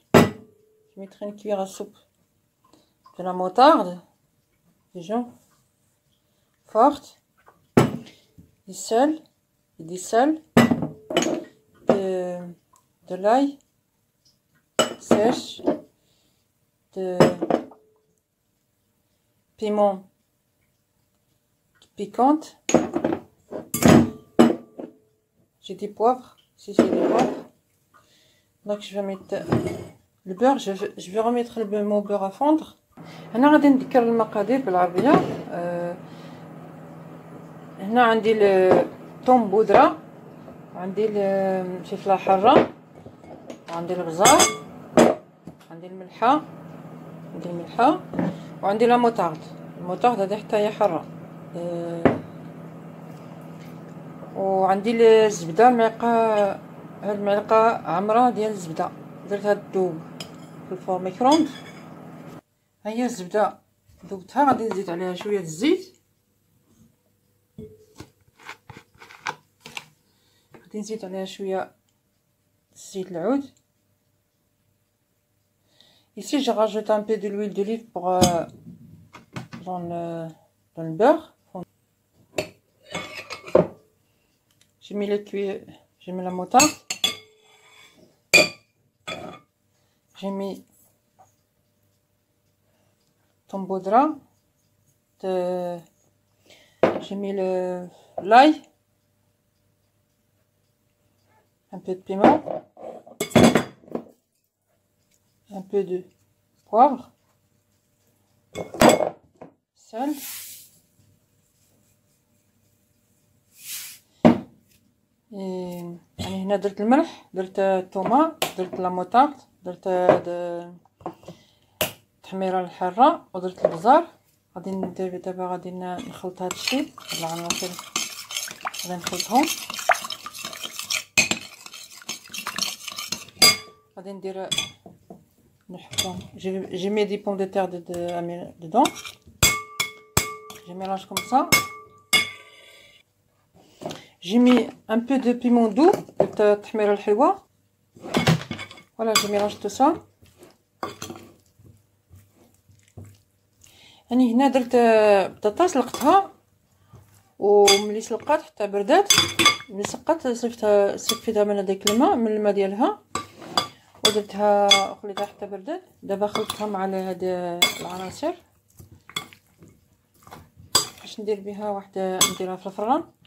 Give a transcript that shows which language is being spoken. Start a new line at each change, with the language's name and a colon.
French: Je mettrai une cuillère à soupe de la moutarde, déjà forte, du sel, de l'ail sèche, de piment piquante, j'ai des poivres, si j'ai des poivres. Donc je vais mettre le beurre, je vais remettre mon beurre à fondre.
Arabic: هنا غادي نذكر المقادير بالعربيه. هنا عندي الثوم بودره، عندي الفلفله حاره، وعندي البزار، عندي الملحه، وعندي لا موطارد. الموطارد هذه حتى هي حاره. وعندي الزبده المعلقه عمره ديال الزبده، درتها تذوب في الفور ميكروند. ها هي الزبده ذوبتها، غادي نزيد عليها شويه الزيت، غادي نزيد عليها شويه الزيت العود.
French: Ici je rajoute un peu de l'huile d'olive pour dans le beurre. J'ai mis les cuillères, j'ai mis la moutarde, j'ai mis thon poudre, j'ai mis l'ail, un peu de piment, un peu de poivre, sel,
Arabic: يعني هنا درت الملح، درت الثومه، درت لا موطارد، درت التحميره الحاره، ودرت البزار. غادي ندير دابا، غادي نخلط هذا الشيء بالعناصر، غادي نخلطهم. غادي ندير نحطهم.
French: J'ai mis des pommes de terre dedans. Je mélange comme ça. J'ai mis un peu de piment doux, de tahmira al-halwa. Voilà, je mélange tout ça.
Arabic: يعني هنا درت بطاطا سلقتها وملي سلقات حتى بردات، ملي سقات صفيتها من هذاك الماء، من الماء ديالها، ودرتها خليتها حتى بردات. دابا خلطتها مع هاد العناصر باش ندير بها واحده، نديرها في الفران.